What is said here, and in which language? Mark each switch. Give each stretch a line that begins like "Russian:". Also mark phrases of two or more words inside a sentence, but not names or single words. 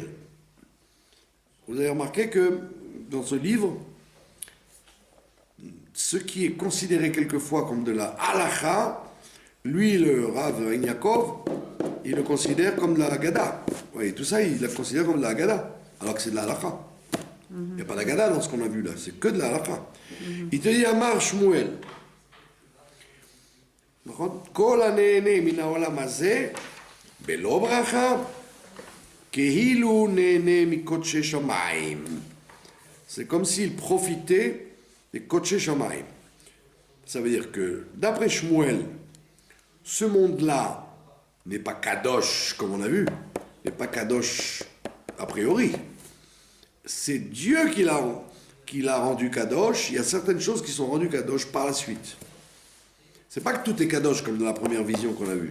French: Vous avez remarqué que dans ce livre, ce qui est considéré quelquefois comme de la halacha, lui, le Rav Yaakov, il le considère comme de la Haggadah. Oui, tout ça, il le considère comme de la Haggadah, alors que c'est de la halacha. Il n'y a pas d'Haggadah dans ce qu'on a vu là, c'est que de la halacha. Il te dit Amar Shmuel.
Hebrew: Kol הנהנה מן העולם הזה בלא ברכה כאילו נהנה מקודשי שמיים.
French: C'est comme s'il profitait des
Hebrew: קודשי שמיים.
French: Ça veut dire que d'après Shmuel, ce monde-là n'est pas kadosh comme on a vu, n'est pas kadosh a priori. C'est Dieu qui l'a rendu kadosh. Il y a certaines choses qui sont rendues kadosh par la suite. C'est pas que tout est kadosh comme dans la première vision qu'on a vue.